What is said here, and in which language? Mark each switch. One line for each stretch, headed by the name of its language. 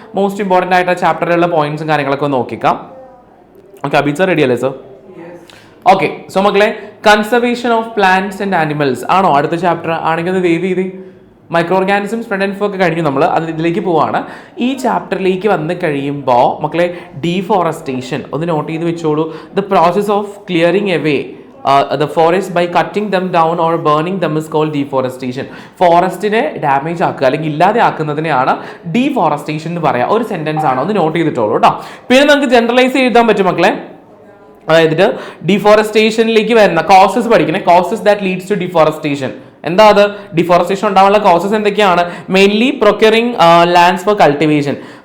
Malayalam: Most important ആയിട്ട് ആ ചാപ്റ്ററിലുള്ള പോയിന്റ്സും കാര്യങ്ങളൊക്കെ ഒന്ന് നോക്കിക്കാം. ഓക്കെ, അബി സാർ റെഡി അല്ലേ സാർ? ഓക്കെ, സോ മക്കളെ conservation of plants and animals ആണോ അടുത്ത ചാപ്റ്റർ? ആണെങ്കിൽ ഒന്ന് വേവ് ചെയ്ത് മൈക്രോ ഓർഗാനിസംസ് ഫ്രണ്ട് ആൻഡ് ഒക്കെ കഴിഞ്ഞു, നമ്മൾ ഇതിലേക്ക് പോവാണ്. ഈ ചാപ്റ്ററിലേക്ക് വന്ന് കഴിയുമ്പോൾ മക്കളെ ഡീഫോറസ്റ്റേഷൻ ഒന്ന് നോട്ട് ചെയ്ത് വെച്ചോളൂ.
English: The process of clearing away the forest by cutting them down or burning them is called deforestation.
Malayalam: ഫോറസ്റ്റിനെ damage ആക്കുക അല്ലെങ്കിൽ ഇല്ലാതെ ആക്കുന്നതിനെയാണ് ഡീഫോറസ്റ്റേഷൻ എന്ന് പറയാം. ഒരു സെന്റൻസ് ആണ്, ഒന്ന് നോട്ട് ചെയ്തിട്ടോളൂ കേട്ടോ. പിന്നെ നമുക്ക് ജനറലൈസ് എഴുതാൻ പറ്റും മക്കളെ. അതായത് ഡീഫോറസ്റ്റേഷനിലേക്ക് വരുന്ന കോസസ് പഠിക്കണേ.
English: Causes that leads to deforestation.
Malayalam: എന്താ അത്? ഡിഫോറസ്റ്റേഷൻ ഉണ്ടാവാനുള്ള കോസസ് എന്തൊക്കെയാണ്?
English: Mainly procuring lands for cultivation.